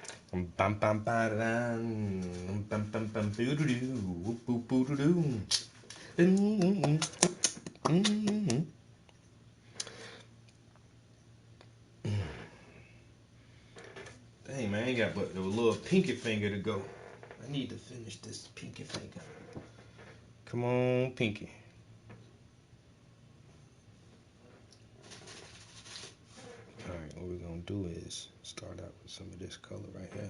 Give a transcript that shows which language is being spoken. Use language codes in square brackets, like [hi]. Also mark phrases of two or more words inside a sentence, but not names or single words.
[en] Bam bam bam bam bam bam bam boo doo doo boo boo doo doo. Dang man, I ain't got but a little pinky finger to go. I need to finish this pinky finger. Come on, pinky. Alright, what we're gonna do is start out with some of this color right here.